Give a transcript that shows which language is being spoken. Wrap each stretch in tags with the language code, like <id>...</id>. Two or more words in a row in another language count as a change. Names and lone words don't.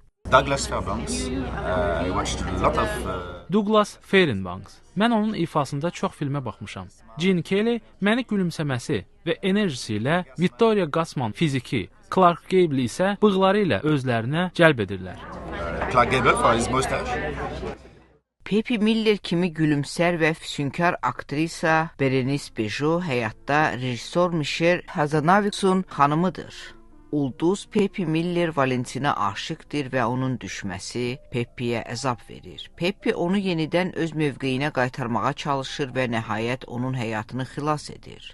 <az>Douglas Fairbanks. Mən onun ifasında çox filmə baxmışam. Gene Kelly məni gülümsəməsi və enerjisi ilə Victoria Gassman fiziki, Clark Gable isə bığları ilə özlərinə cəlb edirlər.</az> <en>Clark Gable for his mustache.</en> <az>Peppy Miller kimi gülümsər və füsunkar aktrisa Berenice Bejo həyatda rejissor Michelle Hazanaviksun xanımıdır. Ulduz Peppy Miller Valentinə aşıqdır və onun düşməsi Peppy'yə əzab verir. Peppy onu yenidən öz mövqeyinə qaytarmağa çalışır və nəhayət onun həyatını xilas edir.</az>